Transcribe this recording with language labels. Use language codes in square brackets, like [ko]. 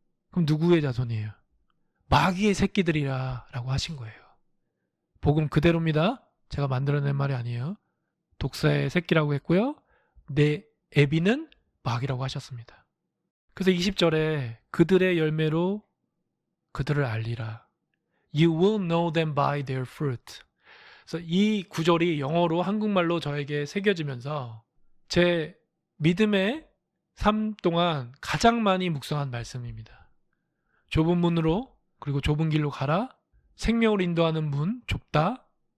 [ko] 그럼 누구의 자손이에요? 마귀의 새끼들이라 라고 하신 거예요. 복음 그대로입니다. 제가 만들어낸 말이 아니에요. 독사의 새끼라고 했고요. 내 애비는 마귀라고 하셨습니다. 그래서 20절에 그들의 열매로 그들을 알리라. [en] You will know them by their fruit. [ko] 그래서 이 구절이 영어로 한국말로 저에게 새겨지면서 제 믿음의 삶 동안 가장 많이 묵상한 말씀입니다. 좁은 문으로 그리고 좁은 길로 가라. 생명을 인도하는 문 좁다.